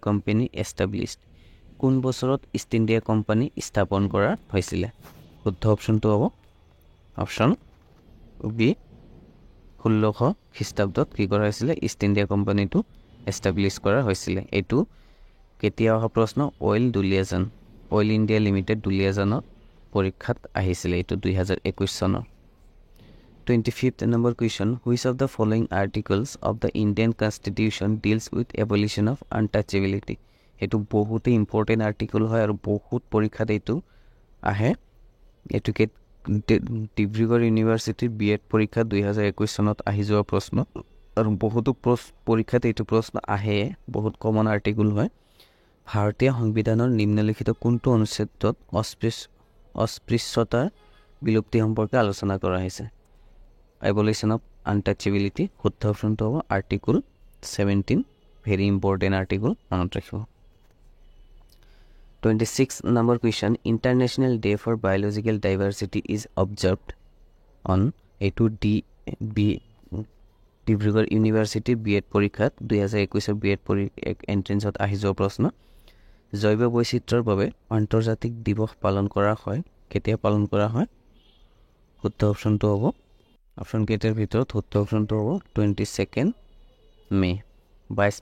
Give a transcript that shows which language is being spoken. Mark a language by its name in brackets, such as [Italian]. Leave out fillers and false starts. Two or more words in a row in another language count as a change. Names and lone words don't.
[Assamese] কোম্পানী এষ্টাব্লিছড কোন বছৰত ইষ্ট ইণ্ডিয়া কোম্পানী স্থাপন কৰা হৈছিলে শুদ্ধ অপশ্যনটো হ'ব [English] option B [Assamese] 1600 খ্ৰীষ্টাব্দত কি কৰা হৈছিলে ইষ্ট ইণ্ডিয়া কোম্পানীটো এষ্টাব্লিছ কৰা হৈছিলে এইটো কেতিয়া অহা প্ৰশ্ন অইল ইণ্ডিয়া লিমিটেড দুলিয়াজানত পৰীক্ষাত আহিছিলে এইটো 2021 চনৰ [English] 25th number question which of the following articles of the Indian Constitution deals with abolition of untouchability [Assamese] এইটো বহুতে [English] important article [Assamese] হয় আৰু বহুত পৰীক্ষাত এইটো আহে এইটোকে ডিব্ৰুগড় ইউনিভাৰ্চিটিৰ বিএড পৰীক্ষা 2021 চনত আহি যোৱা প্ৰশ্ন আৰু বহুতো পৰীক্ষাত এইটো প্ৰশ্ন আহে বহুত [English] common article [Assamese] হয় ভাৰতীয় সংবিধানৰ নিম্নলিখিত কোনটো অনুচ্ছেদত অস্পৃশ্যতাৰ বিলুপ্তি সম্পৰ্কে আলোচনা কৰা হৈছে [English] abolition of untouchability [Assamese] শুদ্ধ অপশ্যনটো হ'ব আৰ্টিকল 17 [English] very important article [Assamese] মনত ৰাখিব [English] 26 number question International Day for Biological Diversity is observed on [Assamese] এইটো ডিব্ৰুগড় ইউনিভাৰ্চিটিৰ বিএড পৰীক্ষাত 2021 [English] B.Ed entrance [Assamese] আহি যোৱা প্ৰশ্ন জৈৱ বৈচিত্ৰ্যৰ বাবে আন্তৰ্জাতিক দিৱস পালন কৰা হয় কেতিয়া পালন কৰা হয় শুদ্ধ অপশ্যনটো হ'ব অপশ্যন কেইটাৰ ভিতৰত শুদ্ধ অপশ্যনটো হ'ব 22 মে 22